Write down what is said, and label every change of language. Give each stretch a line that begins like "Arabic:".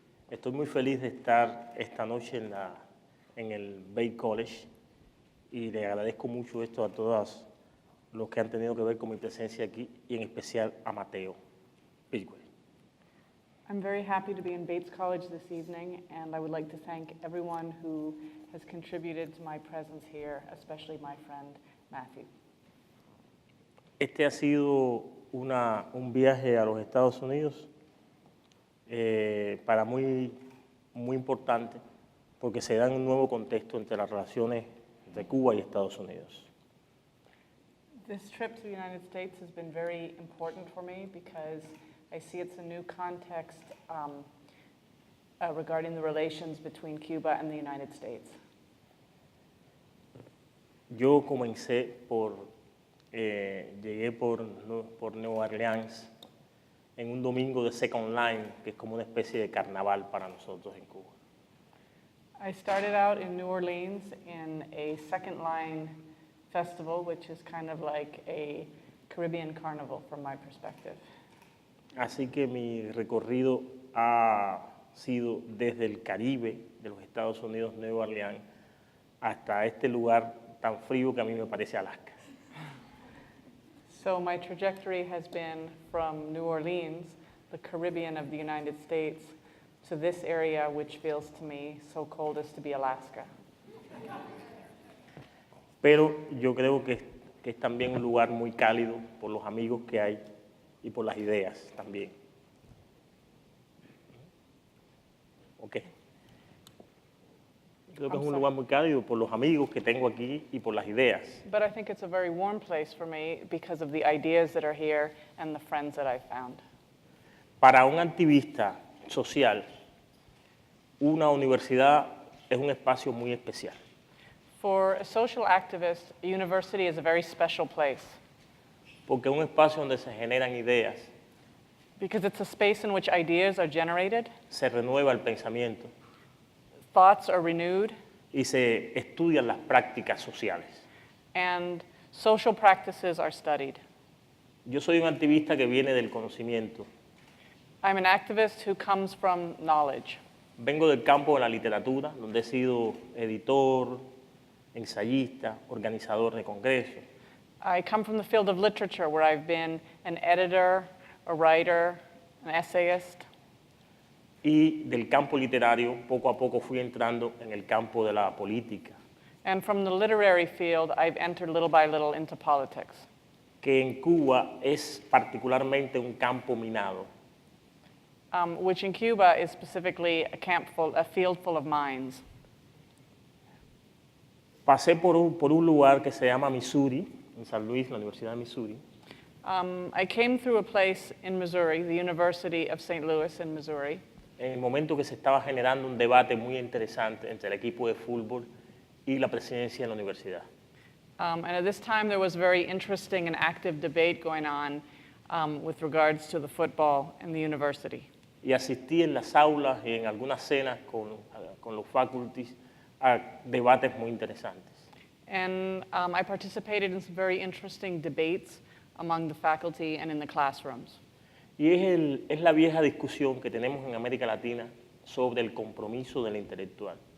Spanish: Estoy muy feliz de estar esta noche en el Bates College y le agradezco mucho esto a todos los que han tenido que ver con mi presencia aquí y en especial a Mateo Pirgüe.
English: I'm very happy to be in Bates College this evening, and I would like to thank everyone who has contributed to my presence here, especially my friend Matthew.
Spanish: Este ha sido un viaje a los Estados Unidos para muy importante, porque se da en un nuevo contexto entre las relaciones de Cuba y Estados Unidos.
English: This trip to the United States has been very important for me because I see it's a new context regarding the relations between Cuba and the United States.
Spanish: Yo comencé llegué por Nueva Orleans en un domingo de Second Line, que es como una especie de carnaval para nosotros en Cuba.
English: I started out in New Orleans in a Second Line festival, which is kind of like a Caribbean carnival from my perspective.
Spanish: Así que mi recorrido ha sido desde el Caribe de los Estados Unidos, Nueva Orleans, hasta este lugar tan frío que a mí me parece Alaska.
English: So my trajectory has been from New Orleans, the Caribbean of the United States, to this area which feels to me so cold as to be Alaska.
Spanish: Pero yo creo que es también un lugar muy cálido por los amigos que hay y por las ideas también.
English: Ok.
Spanish: Creo que es un lugar muy cálido por los amigos que tengo aquí y por las ideas.
English: But I think it's a very warm place for me because of the ideas that are here and the friends that I found.
Spanish: Para un activista social, una universidad es un espacio muy especial.
English: For a social activist, a university is a very special place.
Spanish: Porque es un espacio donde se generan ideas.
English: Because it's a space in which ideas are generated,
Spanish: Se renueva el pensamiento
English: thoughts are renewed,
Spanish: y se estudian las prácticas sociales.
English: and social practices are studied.
Spanish: Yo soy un activista que viene del conocimiento.
English: I'm an activist who comes from knowledge.
Spanish: Vengo del campo de la literatura, donde he sido editor, ensayista, organizador de congresos.
English: I come from the field of literature where I've been an editor, a writer, an essayist.
Spanish: Y del campo literario, poco a poco fui entrando en el campo de la política,
English: And from the literary field, I've entered little by little into politics,
Spanish: que en Cuba es particularmente un campo minado.
English: which in Cuba is specifically a field full of mines.
Spanish: Pasé por un lugar que se llama Missouri, en San Luis, la Universidad de Missouri,
English: I came through a place in Missouri, the University of St. Louis in Missouri,
Spanish: en el momento que se estaba generando un debate muy interesante entre el equipo de fútbol y la presidencia de la universidad.
English: and at this time there was very interesting and active debate going on with regards to the football and the university.
Spanish: Y asistí en las aulas y en algunas cenas con los faculties a debates muy interesantes.
English: And I participated in some very interesting debates among the faculty and in the classrooms.
Spanish: Y es la vieja discusión que tenemos en América Latina sobre el compromiso del intelectual.